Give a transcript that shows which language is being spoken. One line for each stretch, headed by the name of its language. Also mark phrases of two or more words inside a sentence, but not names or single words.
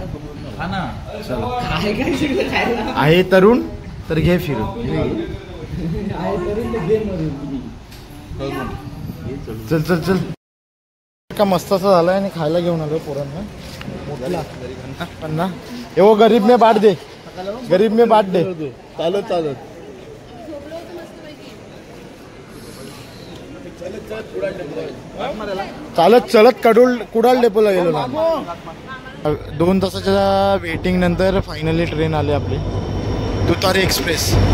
Marathi: आहे तरुण तर घे फिरून. चल चल चल. का मस्त असं झालाय आणि खायला घेऊन आलोय पोरांना. पण ना एवढं
Hindi: गरीब में बाट दे, गरीब में बाट दे.
Marathi: चालत चालत चालत चलत कुडाळ डेपोला गेलो ना. 2 तासाच्या वेटिंग नंतर फायनली ट्रेन आली आपली, तुतारी एक्सप्रेस.